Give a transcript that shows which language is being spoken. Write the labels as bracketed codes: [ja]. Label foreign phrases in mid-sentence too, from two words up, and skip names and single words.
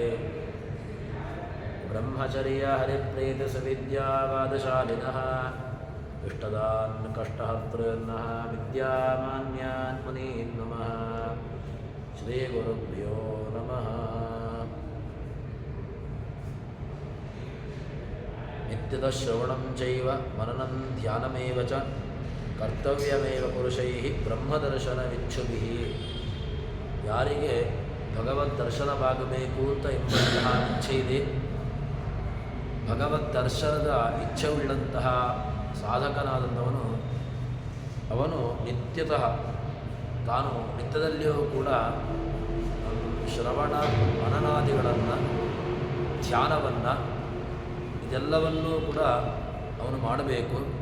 [sa] ब्रह्मचर्यहरिप्रीतिसुविद्यावादशालिनः इष्टदान् कष्टहर्तॄन्नः विद्यामान्यान् मुनीन् नमः। श्रीगुरुभ्यो नमः। नित्यतः श्रवणं चैव मननं ध्यानमेव च ಕರ್ತವ್ಯಮೇವ ಪುರುಷೈಃ ಬ್ರಹ್ಮದರ್ಶನವಿಚ್ಛುಭಿಃ. [kn] ಯಾರಿಗೆ ಭಗವದ್ ದರ್ಶನವಾಗಬೇಕು ಅಂತ ಎಂಬಂತಹ ಇಚ್ಛೆ ಇದೆ, ಭಗವದ್ ದರ್ಶನದ ಇಚ್ಛೆ ಉಳ್ಳಂತಹ ಸಾಧಕನಾದಂಥವನು ಅವನು ನಿತ್ಯತಃ ತಾನು ನಿತ್ಯದಲ್ಲಿಯೂ ಕೂಡ ಶ್ರವಣ ಮನನಾದಿಗಳನ್ನು ಧ್ಯಾನವನ್ನು ಇದೆಲ್ಲವನ್ನೂ ಕೂಡ ಅವನು ಮಾಡಬೇಕು.